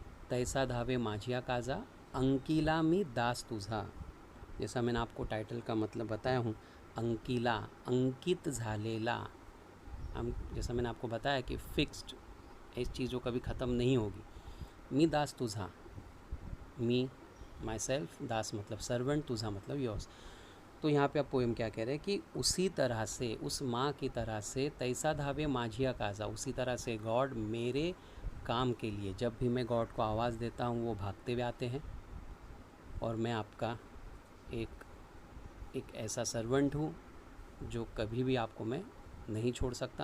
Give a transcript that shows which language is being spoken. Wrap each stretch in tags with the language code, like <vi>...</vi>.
<mr>तैसा धावे माझिया काजा, अंकिला मी दास तुझा।</mr> <hi>जैसा मैंने आपको टाइटल का मतलब बताया हूँ,</hi> <mr>अंकिला अंकित झालेला।</mr> <hi>हम जैसा मैंने आपको बताया कि फिक्स्ड इस चीज़ों कभी ख़त्म नहीं होगी।</hi> <mr>मी दास तुझा,</mr> <hi>मी</hi> <en>myself,</en> <hi>दास मतलब सर्वेंट, तुझा मतलब योर्स। तो यहाँ पे आप पोएम क्या कह रहे हैं कि उसी तरह से, उस माँ की तरह से,</hi> <mr>तैसा धावे माझिया काजा,</mr> <hi>उसी तरह से गॉड मेरे काम के लिए, जब भी मैं गॉड को आवाज़ देता हूँ वो भागते हुए आते हैं। और मैं आपका एक ऐसा सर्वेंट हूँ जो कभी भी आपको मैं नहीं छोड़ सकता।</hi>